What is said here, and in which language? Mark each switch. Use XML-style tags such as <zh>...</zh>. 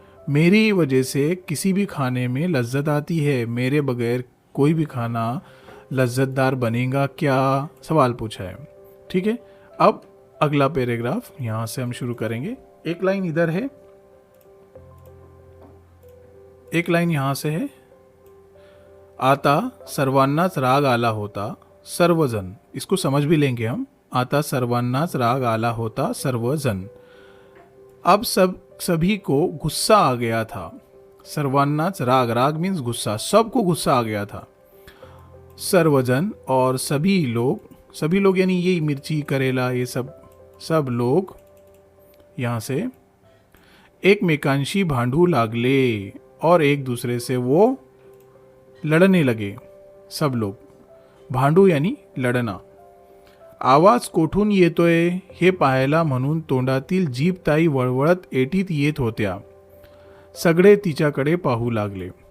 <hi>मेरी वजह से किसी भी खाने में लज्जत आती है, मेरे बगैर कोई भी खाना लज्जतदार बनेगा क्या, सवाल पूछा है. ठीक है, अब अगला पैराग्राफ यहाँ से हम शुरू करेंगे. एक लाइन इधर है, एक लाइन यहाँ से है.</hi> <mr>आता सर्वांनाच राग आला होता सर्वजन,</mr> <hi>इसको समझ भी लेंगे हम.</hi> <mr>आता सर्वांनाच राग आला होता सर्वजन.</mr> <hi>अब सभी को गुस्सा आ गया था। सर्वान्नाच, राग, राग मीन्स गुस्सा, सबको गुस्सा आ गया था। सर्वजन और सभी लोग यानी ये मिर्ची करेला ये सब लोग यहाँ से</hi> <mr>एकमेकांशी भांडू लागले</mr> <hi>और एक दूसरे से वो लड़ने लगे। सब लोग, भांडू यानी लढणं.</hi> <mr>आवाज कोठून येतोय हे पाहायला म्हणून तोंडातील जीभ ताई वळवळत एटीत येत होत्या. सगळे तिच्याकडे पाहू लागले.</mr>